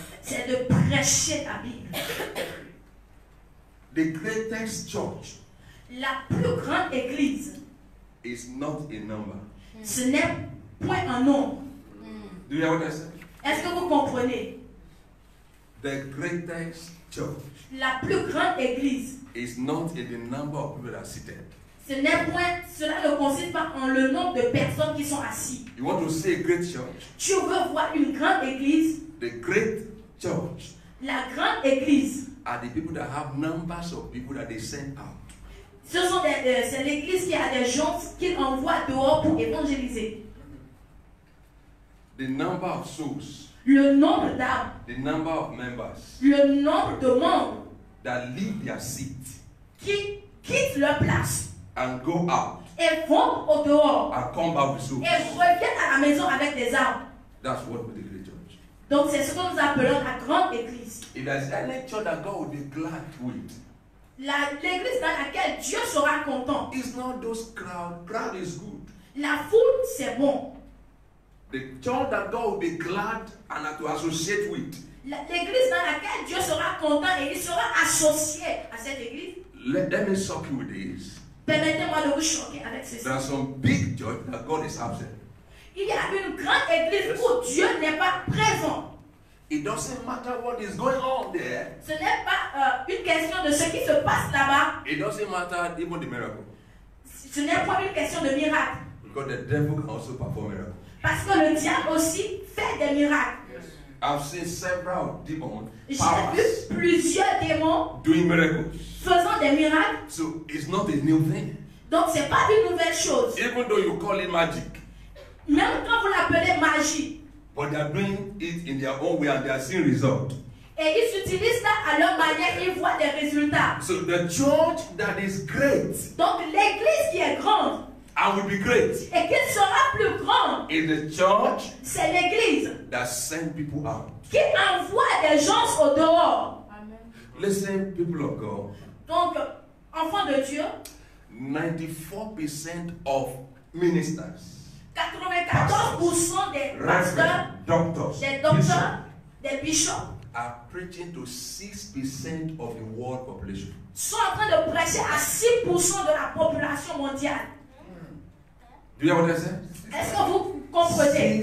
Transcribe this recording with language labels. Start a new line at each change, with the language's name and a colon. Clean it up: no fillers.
French: c'est de prêcher la Bible.
English: The greatest church
French: La plus grande église,
English: is not a number.
French: ce n'est point un nombre.
English: Do you hear what I said?
French: Est-ce que vous comprenez?
English: The greatest church
French: La plus grande église,
English: is not in the number of people that are seated.
French: cela ne consiste pas en le nombre de personnes qui sont assis.
English: You want to see a great church?
French: Tu veux voir une grande église?
English: The great church
French: La grande église,
English: are the people that have numbers of people that they send out.
French: c'est l'église qui a des gens qu'il envoie dehors pour évangéliser.
English: The number of souls,
French: Le nombre d'âmes,
English: the number of members
French: le nombre de membres
English: that leave their seat
French: qui quittent leur place
English: and go out
French: et vont au dehors
English: and come back with souls.
French: et reviennent à la maison avec des âmes.
English: That's what we the great church.
French: Donc c'est ce que nous appelons la grande église.
English: If there's any church that God will be glad with,
French: L'église dans laquelle Dieu sera content.
English: it's not those crowd. Crowd is good.
French: La foule, c'est bon.
English: The church that God will be glad and to associate with.
French: L'église dans laquelle Dieu sera content et il sera associé à cette église.
English: Let me shock you with this.
French: Permettez-moi de vous choquer avec ceci.
English: There are some big church that God is absent.
French: Il y a une grande église où Dieu n'est pas présent.
English: It doesn't matter what is going on there.
French: Ce n'est pas une question de ce qui se passe là-bas.
English: It doesn't matter even the miracle.
French: Ce n'est pas une question de miracle.
English: Because the devil can also perform miracles.
French: Parce que le diable aussi fait des miracles.
English: I've seen several demons
French: J'ai vu plusieurs démons
English: doing miracles.
French: faisant des miracles.
English: So it's not a new thing.
French: Donc c'est pas une nouvelle chose.
English: Even though you call it magic.
French: Même quand vous l'appelez magie.
English: But they are doing it in their own way and they are seeing results.
French: Et ils utilisent ça à leur manière et ils voient des résultats.
English: So the church that is great
French: Donc l'église qui est grande
English: and will be great
French: et qui sera plus grande,
English: is the church
French: c'est l'église
English: that send people out.
French: qui envoie des gens au dehors.
English: Amen. Listen, people of God.
French: Donc, enfants de Dieu,
English: 94% of ministers,
French: 94% des pasteurs,
English: doctors,
French: des docteurs, des bishops
English: are preaching to 6% of the world population.
French: sont en train de prêcher à 6% de la population mondiale.
English: Do you know what I said?
French: Est-ce que vous comprenez?